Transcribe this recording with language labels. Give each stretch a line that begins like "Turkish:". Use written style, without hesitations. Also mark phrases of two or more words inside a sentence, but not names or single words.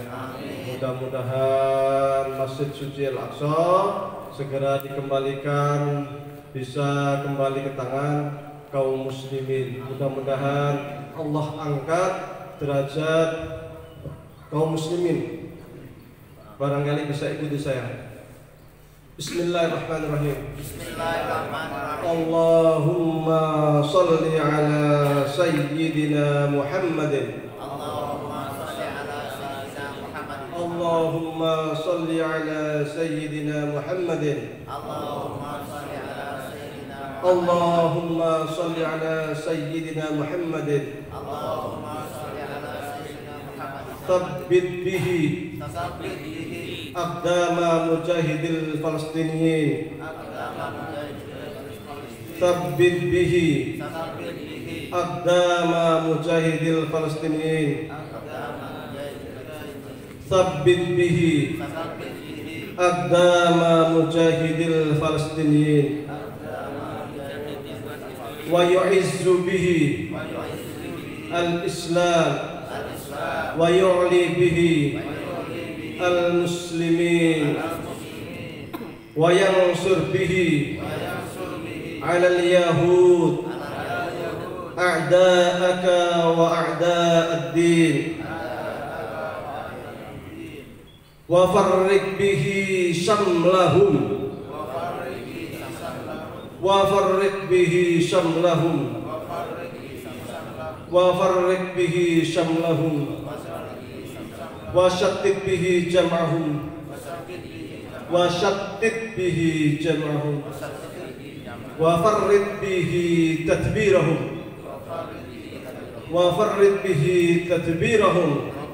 Indonesian: Mudah-mudahan Masjid Suci Al-Aqsa segera dikembalikan, bisa kembali ke tangan kaum muslimin. Mudah-mudahan Allah angkat derajat kaum muslimin. Barangkali bisa ikuti saya.
Arabic: Bismillahirrahmanirrahim. Bismillahirrahmanirrahim. اللهم صل على سيدنا محمد. اللهم صل على سيدنا محمد. اللهم صل على سيدنا محمد. اللهم صل على سيدنا محمد. اللهم صل على سيدنا محمد. اللهم صل على سيدنا محمد. ثبت به تسبح به أقدام مجاهدي الفلسطينيين. أقدام مجاهدي Palestin. ثبت به تسبح به أقدام مجاهدي الفلسطينيين. أقدام مجاهدي Palestin. ثبت به تسبح به أقدام مجاهدي الفلسطينيين. أقدام مجاهدي Palestin. ويعز به ويعز به al-Islam al-Islam. ويعلي به ويعلي به al-muslimin al-muslimin. وينصر به وينصر به على اليهود al-yahud أعداءك وأعداء الدين وفرق به شملهم وفرق به شملهم وفرق به شملهم وشتت به جمعهم وشتت به جمعهم وفرد به تدبيرهم وفرد به تدبيرهم